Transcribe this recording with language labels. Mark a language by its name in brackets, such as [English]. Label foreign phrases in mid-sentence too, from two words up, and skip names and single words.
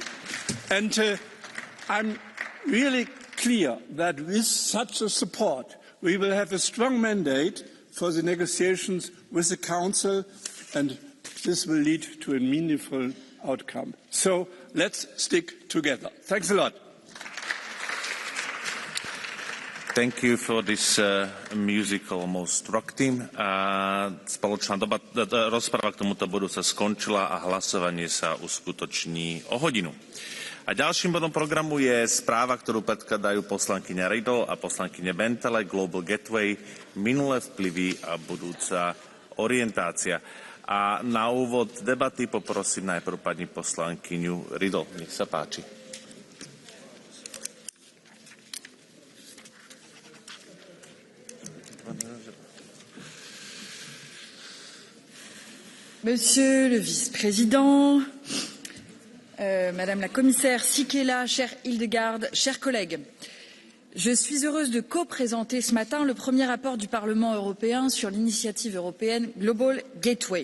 [English] And I'm really clear that with such a support, we will have a strong mandate for the negotiations with the Council, and this will lead to a meaningful outcome. So let's stick together. Thanks a lot. Thank you for this musical, almost rock team. [Slovak] Spoločná rozprava k tomuto bodu sa skončila a hlasovanie sa uskutoční o hodinu. A ďalším bodom programu je správa, ktorú predkladajú poslankyňa Riddle a poslankyňa Bentele, Global Gateway, minulé vplyvy a budúca orientácia. A na úvod debaty poprosím najprv pani poslankyňu Riddle. Nech sa páči. [French] Monsieur le vice-président, Madame la commissaire Sikkela, chère Hildegarde, chers collègues, je suis heureuse de co-présenter ce matin le premier rapport du Parlement européen sur l'initiative européenne Global Gateway.